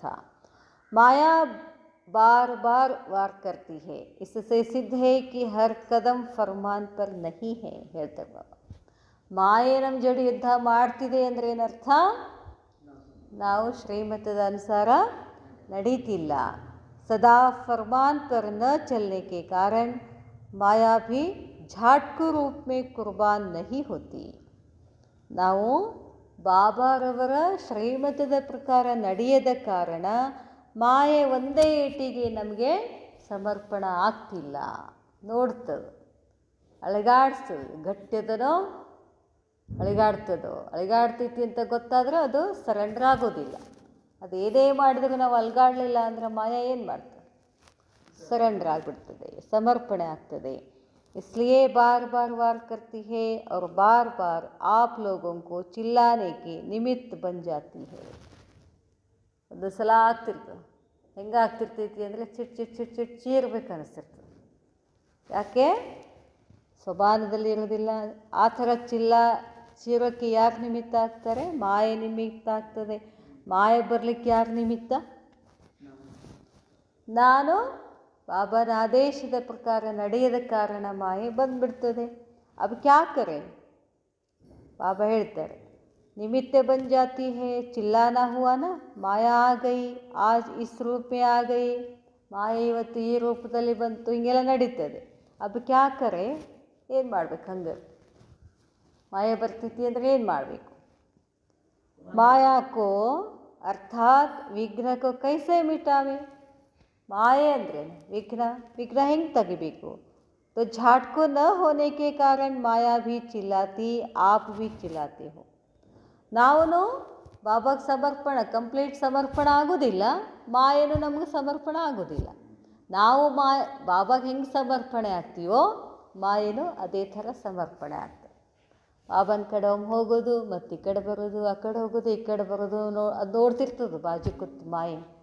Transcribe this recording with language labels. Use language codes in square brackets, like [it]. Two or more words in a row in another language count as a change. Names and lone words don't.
[hi] माया बार बार वार करती है, इससे सिद्ध है कि हर कदम फरमान पर नहीं है [kn] ಹೇಳ್ತಾರೆ ಬಾಬಾ. ಮಾಯೆ ನಮ್ಮ ಜೋಡಿ ಯುದ್ಧ ಮಾಡ್ತಿದೆ ಅಂದರೆ ಏನರ್ಥ, ನಾವು ಶ್ರೀಮತದ ಅನುಸಾರ ನಡೀತಿಲ್ಲ. [hi] सदा फरमान पर न चलने के कारण माया भी झाटकू रूप में कुर्बान नहीं होती. [kn] ನಾವು ಬಾಬಾರವರ ಶ್ರೀಮತದ ಪ್ರಕಾರ ನಡೆಯದ ಕಾರಣ ಮಾಯೆ ಒಂದೇ ಏಟಿಗೆ ನಮಗೆ ಸಮರ್ಪಣ ಆಗ್ತಿಲ್ಲ. ನೋಡ್ತದೆ, ಅಳಿಗಾಡ್ಸ್ತದೆ, ಗಟ್ಟಿದನೋ ಅಳಿಗಾಡ್ತೈತಿ ಅಂತ ಗೊತ್ತಾದರೆ ಅದು ಸರೆಂಡರ್ ಆಗೋದಿಲ್ಲ. ಅದು ಏನೇ ಮಾಡಿದ್ರು ನಾವು ಅಲ್ಗಾಡಲಿಲ್ಲ ಅಂದ್ರೆ ಮಾಯ ಏನು ಮಾಡ್ತದೆ, ಸರೆಂಡರ್ ಆಗಿಬಿಡ್ತದೆ, ಸಮರ್ಪಣೆ ಆಗ್ತದೆ. [hi] इसलिए बार बार वार करती है और बार बार आप लोगों को चिल्लाने के निमित्त बन जाती है. [kn] ಒಂದು ಸಲ ಆಗ್ತಿರ್ತದೆ, ಹೆಂಗೆ ಆಗ್ತಿರ್ತೈತಿ ಅಂದರೆ ಚಿಟ್ ಚೀರ್ಬೇಕು ಅನಿಸ್ತಿರ್ತದೆ. ಯಾಕೆ, ಸ್ವಭಾವದಲ್ಲಿ ಇರೋದಿಲ್ಲ. ಆ ಥರ ಚೀರೋಕ್ಕೆ ಯಾರು ನಿಮಿತ್ತ ಆಗ್ತಾರೆ, ಮಾಯೆ ನಿಮಿತ್ತ ಆಗ್ತದೆ. ಮಾಯೆ ಬರಲಿಕ್ಕೆ ಯಾರು ನಿಮಿತ್ತ, ನಾನು ಬಾಬಾನ ಆದೇಶದ ಪ್ರಕಾರ ನಡೆಯದ ಕಾರಣ ಮಾಯೆ ಬಂದ್ಬಿಡ್ತದೆ. [hi] अब क्या करें, बाबा ಹೇಳ್ತಾರೆ, निमित्त बन जाती है. चिल्लाना हुआ ना, माया आ गई, आज इस रूप में आ गई, [kn] ಮಾಯೆ ಇವತ್ತು ಈ ರೂಪದಲ್ಲಿ ಬಂತು, ಹಿಂಗೆಲ್ಲ ನಡೀತದೆ. [hi] अब क्या करें, [kn] ಏನು ಮಾಡ್ಬೇಕು, ಹಂಗೆ ಮಾಯೆ ಬರ್ತೈತಿ ಅಂದರೆ ಏನು ಮಾಡಬೇಕು. [hi] माया को अर्थात विघ्न को कैसे मिटावे. [kn] ಮಾಯೆ ಅಂದರೆ ವಿಘ್ನ ಹೆಂಗೆ ತೆಗಿಬೇಕು. [hi] तो झाटको न होने के कारण माया भी चिल्लाती, आप भी चिल्लाते हो. [kn] ನಾವು ಬಾಬಾಗೆ ಕಂಪ್ಲೀಟ್ ಸಮರ್ಪಣ ಆಗೋದಿಲ್ಲ, ಮಾಯೇನು ನಮಗೆ ಸಮರ್ಪಣ ಆಗೋದಿಲ್ಲ. ನಾವು ಬಾಬಾಗೆ ಹೆಂಗೆ ಸಮರ್ಪಣೆ ಆಗ್ತೀವೋ ಮಾಯೇನು ಅದೇ ಥರ ಸಮರ್ಪಣೆ ಆಗ್ತದೆ. ಬಾಬನ ಕಡೆ ಒಮ್ಮೆ ಹೋಗೋದು, ಮತ್ತು ಈ ಕಡೆ ಬರೋದು, ಆ ಕಡೆ ಹೋಗೋದು, ಈ ಕಡೆ ಬರೋದು, ಅದು ನೋಡ್ತಿರ್ತದೆ ಬಾಜು ಕೂತು ಮಾಯೆ.